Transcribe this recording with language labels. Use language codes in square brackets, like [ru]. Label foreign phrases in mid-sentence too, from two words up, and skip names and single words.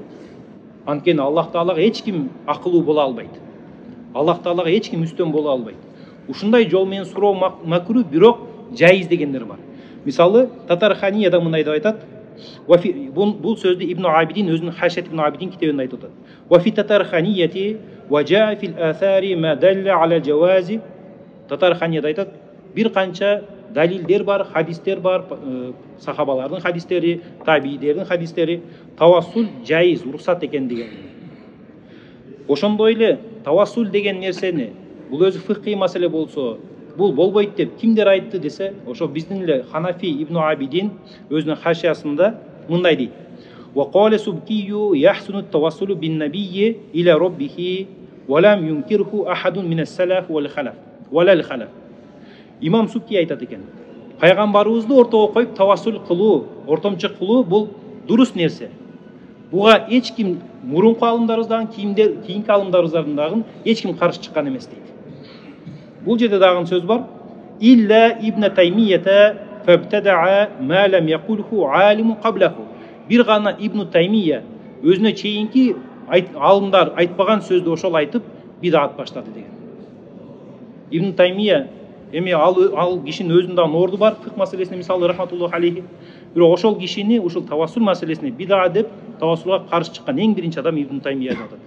[ky] Анткени Аллах Таалага эч ким акылуу боло албайт. Аллах Таалага эч ким үстөн боло албайт. Ушундай жол менен суроо макру, бирок жайыз дегендер бар. Мисалы Татарханияда мындай деп айтат. Бул сөздү Ибн Абидин өзүнүн Хашият ибн Абидин китебинде айтып атат. [ar] وفي التتارخانية وجاء في الآثار ما دل على جوازه. [ky] Татарханияда айтат, бир канча далилдер бар, хадистер бар, сахабалардын хадистери, табиидердин хадистери, тавассул жайыз, уруксат экендигин. Ошондой эле тавассул деген нерсени, бул өзү фикый маселе болсо, бул болбойт деп кимдер айтты десе, ошо биздин эле Ханафи Ибн Абидин өзүнүн хашиясында мындай дейт. [ar] وقال السبكي يحسن التوسل بالنبي إلى ربه ولم ينكره أحد من السلف والخلف ولا الخلف. [ky] Имам Субки айтат экен. Пайгамбарыбызды ортого коюп тавассул кылуу, ортомчу кылуу бул дурус нерсе. Буга эч ким мурунку алымдарыбыздан, кийинки алымдарыбыздан эч ким каршы чыккан эмес дейт. Бул жерде дагы сөз бар. [ar] إلا ابن تيمية فابتدع ما لم يقله عالم قبله. [ky] Бир гана Ибн Таймия өзүнө чейинки алымдар айтпаган сөздү ошол айтып бидат баштады деген. Ибн Таймия эми ал кишинин өзүнүн орду бар, фикх маселесине мисалы [ar] رحمة الله عليه. [ky] Бирок ошол кишини ушул тавассул маселесине бида деп тавассулга каршы чыккан эң биринчи адам Ибн Таймия деп атат.